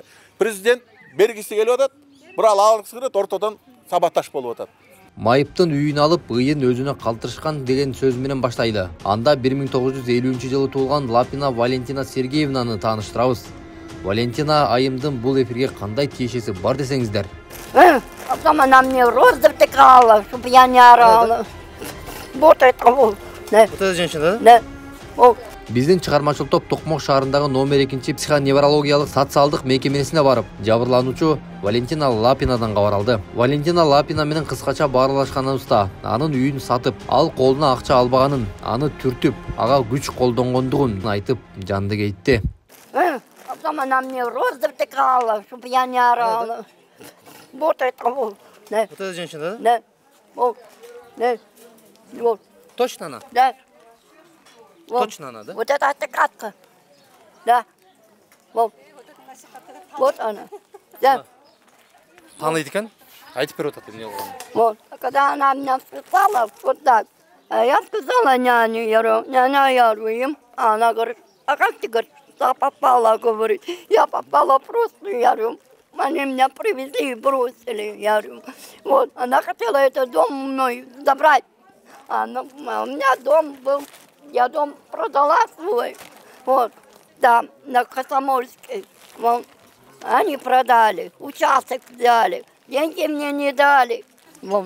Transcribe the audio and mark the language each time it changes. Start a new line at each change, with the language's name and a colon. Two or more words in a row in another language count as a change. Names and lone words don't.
Kyrgyz: Президент бергиси келип атат, бирок алгысы келет, ортодон сабаташ болуп атат. Майыптын үйүн алып, ыйын өзүнө калтырышкан деген сөз менен баштайлы. Анда 1950-жылы туулган Лапина Валентина Сергеевнаны тааныштырабыз. Валентина айымдын бул эфирге кандай тиешеси бар десеңиздер?
Russian: Потом она мне рот завтыкала, чтобы я не орала. Вот это вот. Вот эта женщина, да? Да.
Kyrgyz: Биздин чыгармачыл топ Токмок шаарындагы номер 2 психоневрологиялык социалдык мекемесине барып, жабырлануучу Валентина Лапинадан кабар алды. Валентина Лапина менен кыскача баарлашканыбызда, анын үйүн сатып, ал колуна акча албаганын, аны түртүп, ага күч колдонгондугун айтып, жанды кейтти.
Russian: Потом она мне рот завтыкала, чтобы я не орала. Вот это вот. Да. Вот эта женщина, да? Да. Вот. Да. Вот. Точно она? Да. Вот. Точно она, да? Вот это отыкатка. Да. Вот. Вот она. Да.
Kyrgyz: Таныйт экен? Айтып берип атат эмне болгонун.
Russian: Вот. А когда она меня сказала вот так, я сказала няне, няня, я говорю, а она говорит, а как ты, говорит, попала, говорит, я попала просто, я говорю, они меня привезли и бросили, я говорю, вот, она хотела этот дом мной забрать, у меня дом был, я дом продала свой, вот, да, на Комсомольской, вот, они продали, участок взяли, деньги мне не дали, вот.